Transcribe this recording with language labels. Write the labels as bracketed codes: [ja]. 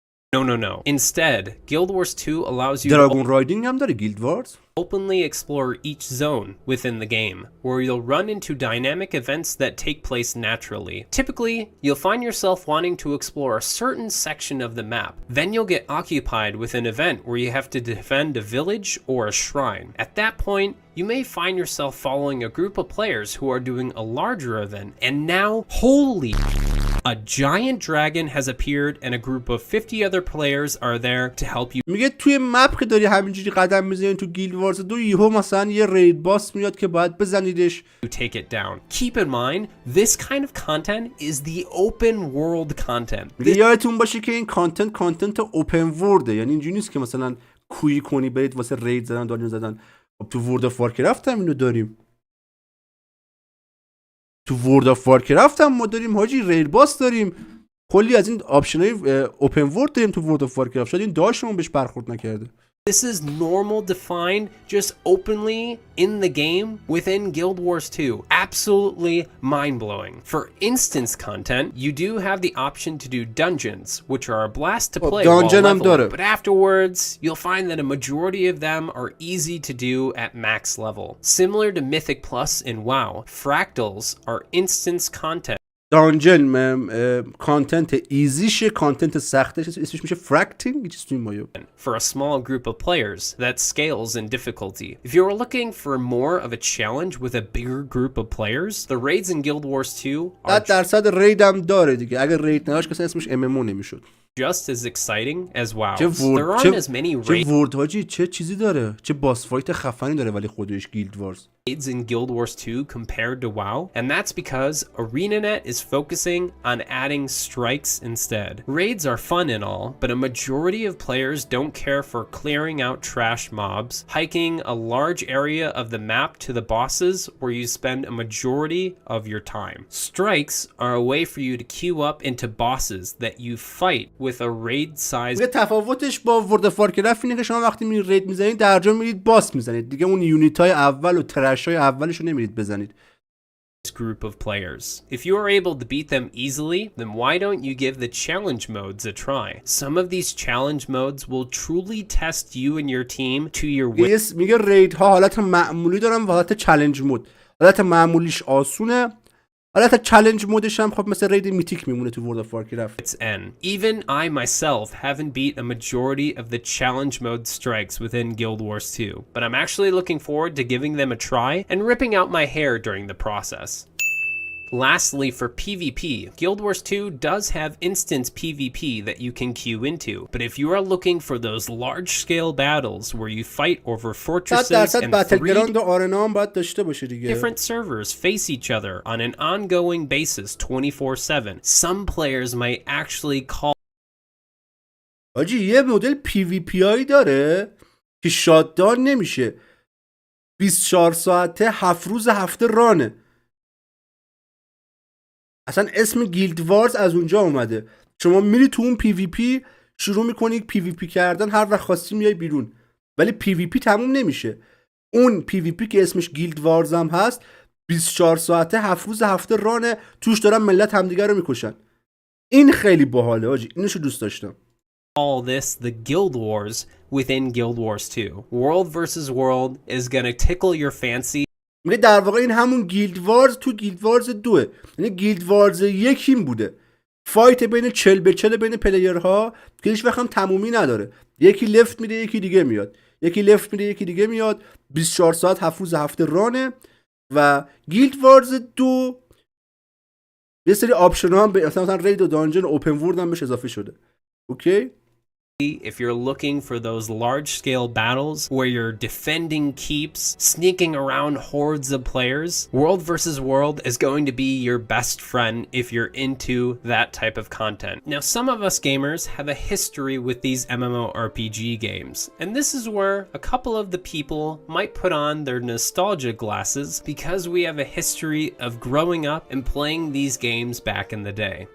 [en] No. Instead, Guild Wars 2 allows you [fa] دراگون رایدینگ هم داره گیلد وارز. [en] openly explore each zone within the game, where you'll run into dynamic events that take place naturally. Typically, you'll find yourself wanting to explore a certain section of the map. Then you'll get occupied with an event where you have to defend a village or a shrine. At that point, you may find yourself following a group of players who are doing a larger event, and now, holy, a giant dragon has appeared and a group of 50 other players are there to help you [fa] میگه توی مپ که داری همینجوری قدم میزنی تو گیلد وارز 2، یهو مثلا یه رید باس میاد که باید بزنیدش. [en] take it down. Keep in mind, this kind of content is the open world content. [fa] میگه یادتون باشه که این کانتنت اوپن ورده، یعنی اینجوری نیست که مثلا کوی کنی برید واسه رید زدن دانجن زدن. خب تو ورد اف وارکرافت هم اینو داریم. تو ورد اف وارکرافت هم ما داریم حاجی، رید باس داریم، کلی از این آپشنای اوپن ورد داریم تو ورد اف وارکرافت. شاید این داشتمون بهش برخورد نکرده. [en] This is normal defined just openly in the game within Guild Wars 2. Absolutely mind-blowing. For instance content, you do have the option to do dungeons, which are a blast to play while leveling, but afterwards, you'll find that a majority of them are easy to do at max level. Similar to Mythic Plus in WoW, fractals are instance content. [fa] دانجن کانتنت ایزیشه، کانتنت سختش اسمش میشه فرکتینگ، چیز توی مایو. [en] For a small group of players that scales in difficulty. If you're looking for more of a challenge with a bigger group of players, the raids in Guild Wars 2 are [fa] 100% رید هم داره دیگه. اگر رید نداشت کسی اسمش MMO نمیشد. [en] just as exciting as WoW. There aren't as many [fa] چه ورد حاجی، چه چیزی داره، چه باس فایت خفنی داره، ولی خودش گیلد وارز. [en] raids in Guild Wars 2 compared to WoW, and that's because ArenaNet is focusing on adding strikes instead. Raids are fun and all, but a majority of players don't care for clearing out trash mobs, hiking a large area of the map to the bosses where you spend a majority of your time. Strikes are a way for you to queue up into bosses that you fight with a raid size. [fa] تفاوتش با ورد اف وارکرافت اینه که شما وقتی میرید رید میزنید در جا میرید باس میزنید دیگه، اون یونیت های اول و ترش های اولش رو نمیرید بزنید. [en] Group of players. If you are able to beat them easily, then why don't you give the challenge modes a try? Some of these challenge modes will truly test you and your team to your [fa] میگه رید ها حالت معمولی دارن و حالت چالش مود. حالت معمولیش آسونه، حالت چالش مودش هم خب مثل رید میتیک میمونه تو ورد اف وارکرافت. [en] It's N. Even I myself haven't beat a majority of the challenge mode strikes within Guild Wars 2, but I'm actually looking forward to giving them a try and ripping out my hair during the process. Lastly, for PvP, Guild Wars 2 does have instance PvP that you can queue into, but if you are looking for those large-scale battles where you fight over fortresses and different servers face each other on an ongoing basis 24/7, some players might actually call [fa] آجی یه مدل PvP هایی داره که شاتدان نمیشه، 24 ساعته 7 روز هفته رانه. اصلا اسم گیلد وارز از اونجا اومده. شما میری تو اون پی وی پی شروع میکنی پی وی پی کردن، هر وقت خواستی میای بیرون، ولی پی وی پی تموم نمیشه. اون پی وی پی که اسمش گیلد وارز هم هست 24 ساعته 7 روز هفته رانه، توش دارن ملت همدیگه رو میکشن. این خیلی باحاله آجی، اینشو دوست داشتم. [en] All this the Guild Wars within Guild Wars 2. World versus world is gonna tickle your fancy. [fa] میگه در واقع این همون گیلد وارز تو گیلد وارز 2، یعنی گیلد وارز 1 این بوده، فایت بین 40 به 40 بین پلیرها که هیچ وقت هم تمومی نداره، یکی لفت میده یکی دیگه میاد، یکی لفت میده یکی دیگه میاد، 24 ساعت 7 روز هفته رانه. و گیلد وارز 2 یه سری آپشن ها هم مثلا رید و دانجن و اوپن ورلد هم بهش اضافه شده. اوکی؟ [en] If you're looking for those large-scale battles where you're defending keeps, sneaking around hordes of players, World versus World is going to be your best friend if you're into that type of content. Now, some of us gamers have a history with these MMORPG games, and this is where a couple of the people might put on their nostalgia glasses because we have a history of growing up and playing these games back in the day.